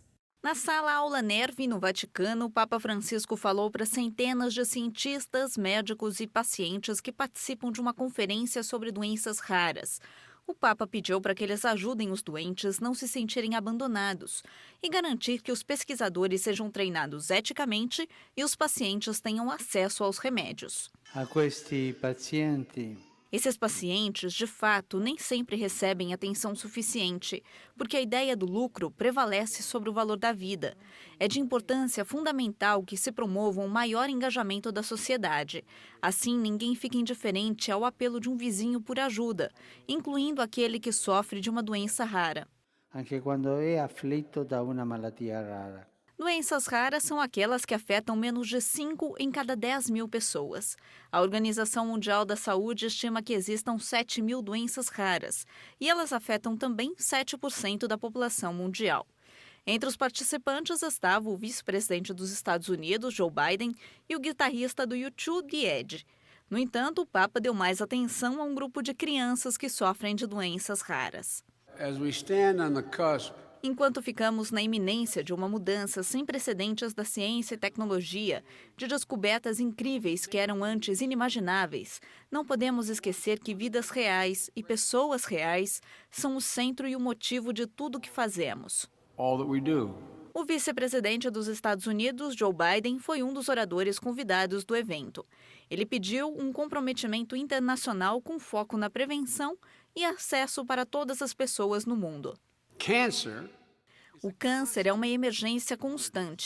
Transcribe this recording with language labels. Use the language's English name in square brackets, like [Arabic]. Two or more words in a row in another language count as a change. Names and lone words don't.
[Portuguese] Na sala Aula Nervi, no Vaticano, o Papa Francisco falou para centenas de cientistas, médicos e pacientes que participam de uma conferência sobre doenças raras. O Papa pediu para que eles ajudem os doentes não se sentirem abandonados e garantir que os pesquisadores sejam treinados eticamente e os pacientes tenham acesso aos remédios. [Italian] A questi pazienti [Portuguese] Esses pacientes, de fato, nem sempre recebem atenção suficiente, porque a ideia do lucro prevalece sobre o valor da vida. É de importância fundamental que se promova um maior engajamento da sociedade. Assim, ninguém fica indiferente ao apelo de um vizinho por ajuda, incluindo aquele que sofre de uma doença rara. [Italian] anche quando è afflitto da una malattia rara. [Portuguese] Doenças raras são aquelas que afetam menos de 5 em cada 10 mil pessoas. A Organização Mundial da Saúde estima que existam 7 mil doenças raras, e elas afetam também 7% da população mundial. Entre os participantes estava o vice-presidente dos Estados Unidos, Joe Biden, e o guitarrista do U2, The Edge. No entanto, o Papa deu mais atenção a um grupo de crianças que sofrem de doenças raras. [English] As we stand on the cusp. [Portuguese] Enquanto ficamos na iminência de uma mudança sem precedentes da ciência e tecnologia, de descobertas incríveis que eram antes inimagináveis, não podemos esquecer que vidas reais e pessoas reais são o centro e o motivo de tudo o que fazemos. [English] All that we do. [Portuguese] O vice-presidente dos Estados Unidos, Joe Biden, foi um dos oradores convidados do evento. Ele pediu um comprometimento internacional com foco na prevenção e acesso para todas as pessoas no mundo. Cancer. O câncer é uma emergência constante.